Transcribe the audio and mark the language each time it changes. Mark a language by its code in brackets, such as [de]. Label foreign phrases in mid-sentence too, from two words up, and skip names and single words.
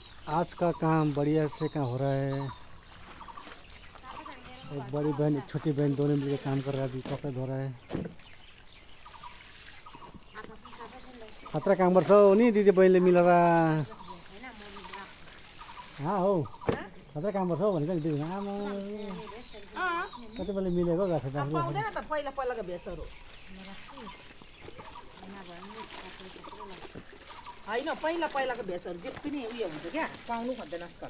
[hi] आज का काम बढ़िया से काम हो रहा है। एक बड़ी बहन एक छोटी बहन दोनों मिलकर काम कर रहा है। अभी कपड़े धो रहा है। [ne] खतरा काम गर्छ हौ नि दिदी बहिनीले मिलेर। हो खतरा काम गर्छ हौ भनेको नि दिदी। आमा कति बेला मिलेको गर्छ त पाउँदैन त पहिला पहिलाको भेषहरू हैन पहिला पहिलाको भेषहरू जे पनि उयो हुन्छ क्या पाउनु खोज्दैन आजकल